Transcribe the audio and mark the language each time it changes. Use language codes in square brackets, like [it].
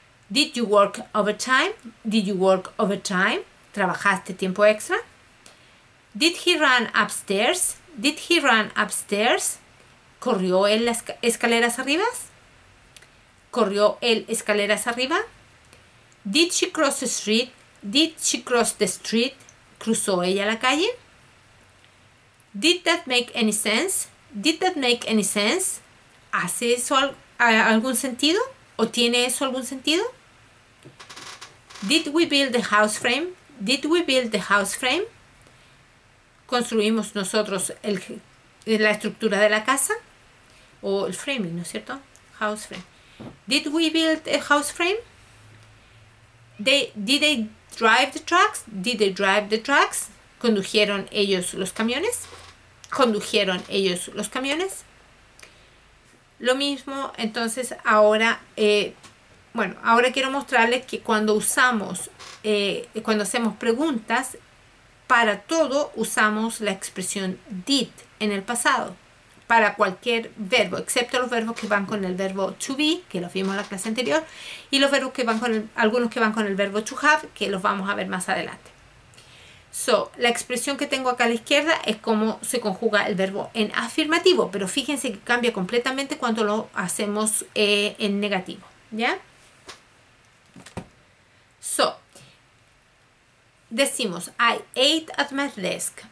[en] Did you work overtime? Did you work overtime? [es] ¿Trabajaste tiempo extra? [en] Did he run upstairs? Did he run upstairs? [es] ¿Corrió él las escaleras arriba? ¿Corrió él escaleras arriba? [en] Did she cross the street? Did she cross the street? [es] ¿Cruzó ella la calle? [en] Did that make any sense? Did that make any sense? [es] ¿Hace eso algún sentido? ¿O tiene eso algún sentido? [en] Did we build the house frame? Did we build the house frame? [es] ¿Construimos nosotros la estructura de la casa o el framing, ¿no es cierto? [en] House frame. Did we build a house frame? Did they drive the trucks? Did they drive the trucks? [es] ¿Condujeron ellos los camiones? ¿Condujeron ellos los camiones? Lo mismo, entonces ahora, ahora quiero mostrarles que cuando usamos, cuando hacemos preguntas, para todo usamos la expresión did en el pasado. Para cualquier verbo, excepto los verbos que van con el verbo to be, que los vimos en la clase anterior, y los verbos que van con algunos que van con el verbo to have, que los vamos a ver más adelante. So, la expresión que tengo acá a la izquierda es cómo se conjuga el verbo en afirmativo, pero fíjense que cambia completamente cuando lo hacemos en negativo, ¿ya? [en] So, [es] decimos, [en] I ate at my desk.